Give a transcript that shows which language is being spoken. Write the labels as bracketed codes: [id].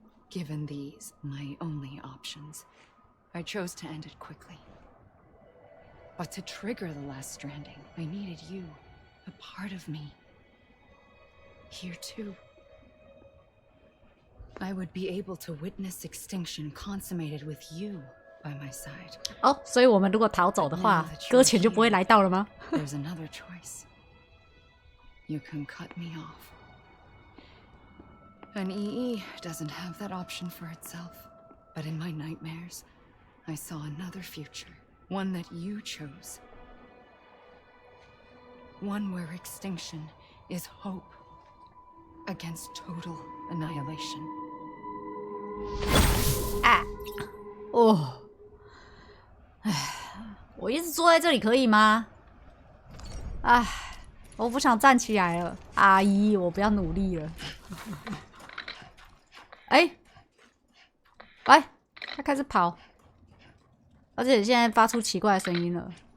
[en] Given these, my only options, I chose to end it quickly. But to trigger the last stranding, I needed you, a part of me. Here too. I would be able to witness extinction consummated with you by my side. [zh] 哦，所以我们如果逃走的话，搁浅就不会来到了吗？ [en] There's another choice. You can cut me off. An EE doesn't have that option for itself. But in my nightmares, I saw another future. One that you chose. One where extinction is hope against total annihilation. 啊！ [zh] 哦，唉，我一直坐在这里可以吗？唉，我不想站起来了，阿姨，我不要努力了。哎，喂，他开始跑，而且现在发出奇怪的声音了。